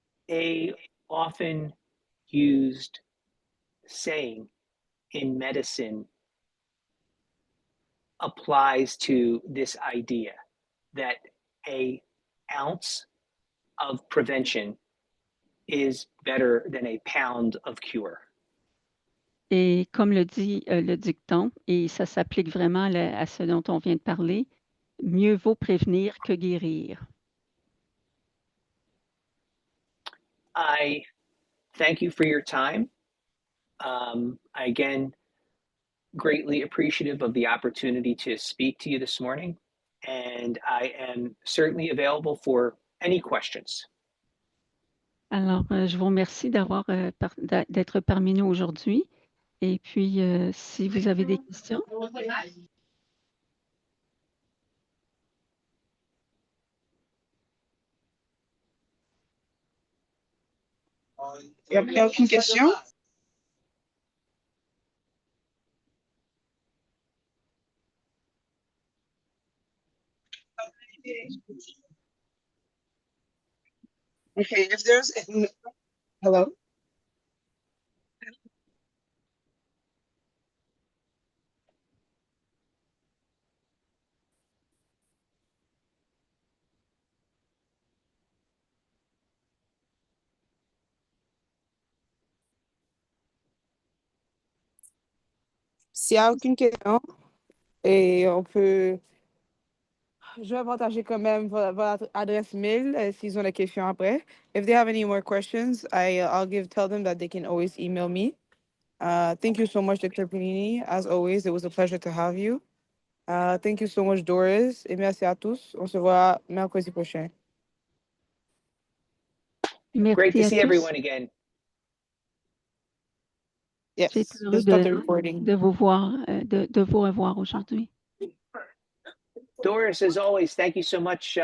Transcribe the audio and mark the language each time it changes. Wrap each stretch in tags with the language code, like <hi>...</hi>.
<en>A often used saying in medicine applies to this idea that an ounce of prevention is better than a pound of cure.</en> <fr>Et comme le dit le dicton, et ça s'applique vraiment à ce dont on vient de parler, mieux vaut prévenir que guérir.</fr> <en>I thank you for your time. Again, greatly appreciative of the opportunity to speak to you this morning, and I am certainly available for any questions.</en> <fr>Alors, je vous remercie d'être parmi nous aujourd'hui. Et puis, si vous avez des questions. Il n'y a aucune question?</fr> <en>Okay, if there's hello.</en> <fr>S'il n'y a aucune question, et je vais partager quand même votre adresse mail s'ils ont des questions après.</fr> <en>If they have any more questions, tell them that they can always email me. Thank you so much, Dr. Pellini. As always, it was a pleasure to have you. Thank you so much, Doris.</en> <fr>Et merci à tous. On se voit mercredi prochain. Merci</fr> <en>Great to</en> <fr>à</fr> <en>see</en> <fr>tous.</fr> <en>everyone again. Yes,</en> <fr>J'ai été heureux de vous voir, de vous revoir aujourd'hui.</fr> <en>Doris, as always, thank you so much.</en>